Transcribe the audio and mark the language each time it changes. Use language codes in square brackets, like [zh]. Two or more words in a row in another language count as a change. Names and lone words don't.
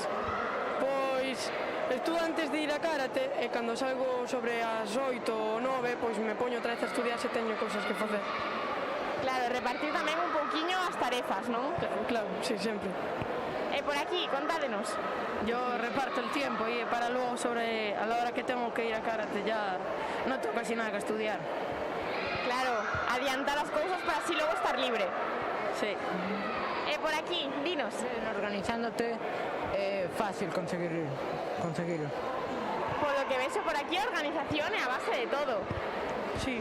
[gl] Pois estudo antes de ir a karate e cando salgo sobre as 8 ou 9, pois me poño outra vez a estudiar se teño cousas que facer. Claro, repartir tamén un pouquiño as tarefas, non? Claro, sí, sempre. E por aquí, contádenos. [es] Yo reparto el tiempo y para luego sobre a la hora que tengo que ir a karate ya no tengo casi nada que estudiar. [gl] Claro, adiantar as cousas para así logo estar libre. Sí. E por aquí, dinos. Organizándote é fácil conseguirlo. [es] Por lo que [gl] vexo por aquí, a organización é a base de todo. Sí.